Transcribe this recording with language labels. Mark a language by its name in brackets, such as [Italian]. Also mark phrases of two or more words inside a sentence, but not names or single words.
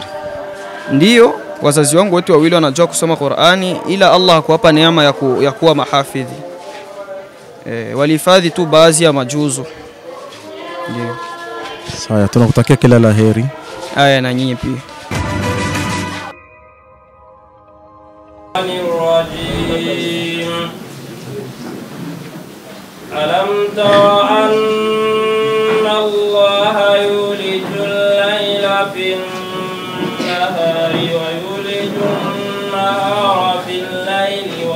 [Swahili] Ndio, wazazi wangu wote wawili wanajua kusoma Qur'ani, ila Allah hakuwapa neema ya kuwa mahafidhi. Walihifadhi tu baadhi ya majuzu. Ndio. Sawa, tunakutakia kila la heri. Haya, na nyinyi pia. [Arabic] ألم تر أن الله يولج الليل في النهار ويولج النهار في الليل